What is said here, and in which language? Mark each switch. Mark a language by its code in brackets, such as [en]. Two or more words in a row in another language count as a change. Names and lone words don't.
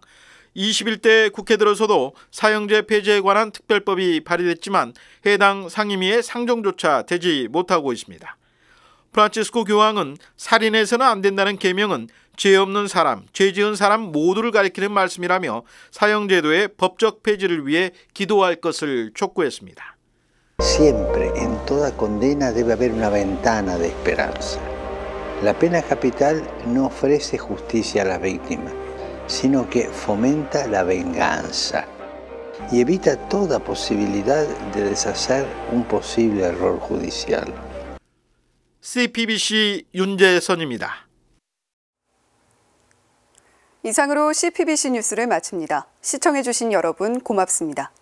[ko] 21대 국회 들어서도 사형제 폐지에 관한 특별법이 발의됐지만 해당 상임위의 상정조차 되지 못하고 있습니다. 프란치스코 교황은 살인해서는 안 된다는 계명은 죄 없는 사람, 죄 지은 사람 모두를 가리키는 말씀이라며 사형제도의 법적 폐지를 위해 기도할 것을 촉구했습니다. [es] Siempre en toda condena debe haber una ventana de esperanza. La pena capital no ofrece justicia a las víctimas, sino que fomenta la venganza y evita toda posibilidad de deshacer un posible error judicial. [ko] CPBC 윤재선입니다. 이상으로 CPBC 뉴스를 마칩니다. 시청해주신 여러분 고맙습니다.